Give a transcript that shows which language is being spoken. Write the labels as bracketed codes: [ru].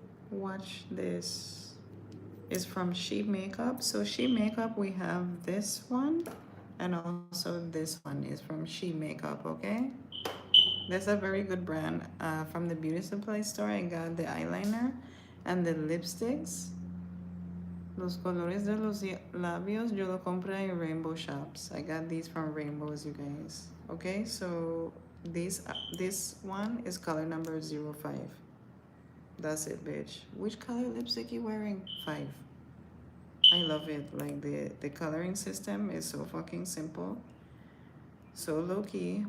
[en] Watch this. It's from She Makeup. So She Makeup, we have this one, and also this one is from She Makeup, okay? That's a very good brand. From the beauty supply store, I got the eyeliner and the lipsticks. [es] Los colores de los labios, yo lo compré en Rainbow Shops. [en] I got these from Rainbows, you guys. Okay, so this one is color number 05. That's it, bitch. Which color lipstick you wearing? 5. I love it. Like the coloring system is so fucking simple. So low key.